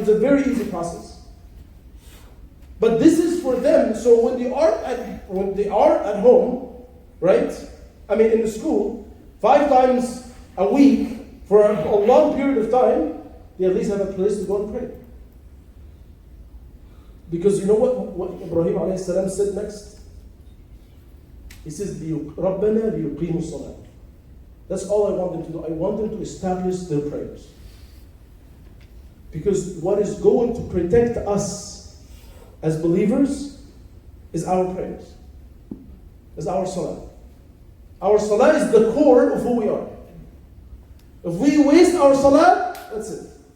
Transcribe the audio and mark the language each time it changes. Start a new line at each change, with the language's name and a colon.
English: It's a very easy process. But this is for them, so when they are at home, right? I mean, in the school, 5 times a week, for a long period of time, they at least have a place to go and pray. Because you know what Ibrahim alayhi salam said next? He says,
Arabic: رَبَّنَا لِيُقِيمُوا الصَّلَاةِ.
English: That's all I want them to do. I want them to establish their prayers. Because what is going to protect us as believers is our prayers, is our salah. Our salah is the core of who we are. If we waste our salah, that's it.